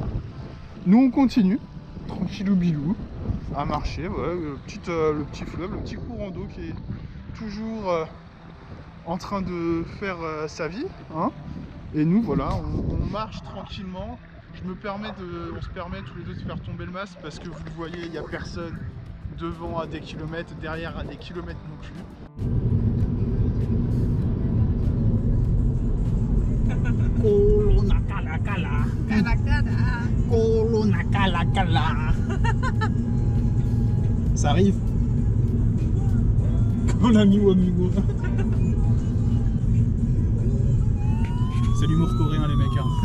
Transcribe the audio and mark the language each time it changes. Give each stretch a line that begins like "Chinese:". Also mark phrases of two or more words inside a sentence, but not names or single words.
French: Nous on continue, tranquillou bilou, à marcher, voilà, le petit fleuve, le petit courant d'eau qui est toujours en train de faire sa vie, hein. Et nous voilà, on marche tranquillement. On se permet tous les deux de faire tomber le masque parce que vous le voyez, il n'y a personne devant à des kilomètres, derrière à des kilomètres non plus. Corona kala kala. Kala kala. Corona kala kala. Ça arrive. Comme l'amigo amigo. C'est l'humour coréen les mecs, hein.